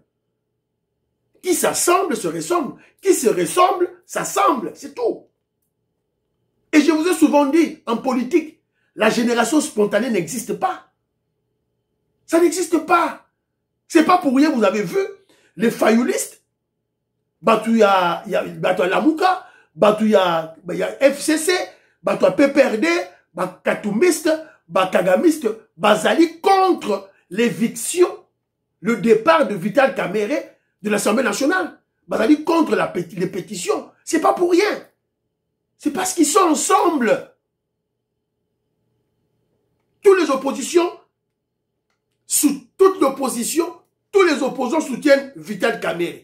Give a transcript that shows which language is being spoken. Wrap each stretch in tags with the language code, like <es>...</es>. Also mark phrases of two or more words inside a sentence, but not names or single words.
<fr>Qui s'assemble se ressemble. Qui se ressemble s'assemble. C'est tout. Et je vous ai souvent dit, en politique, la génération spontanée n'existe pas. Ça n'existe pas. C'est pas pour rien, vous avez vu, les fayoulistes, Batouya Lamouka, Batouya FCC, Batouya PPRD, Bakatoumiste, Bakagamiste, Bazali contre l'éviction, le départ de Vital Kamerhe de l'Assemblée nationale. Bazali contre les pétitions. C'est pas pour rien. C'est parce qu'ils sont ensemble. Toutes les oppositions, sous toute l'opposition, tous les opposants soutiennent Vital Kamerhe.</fr>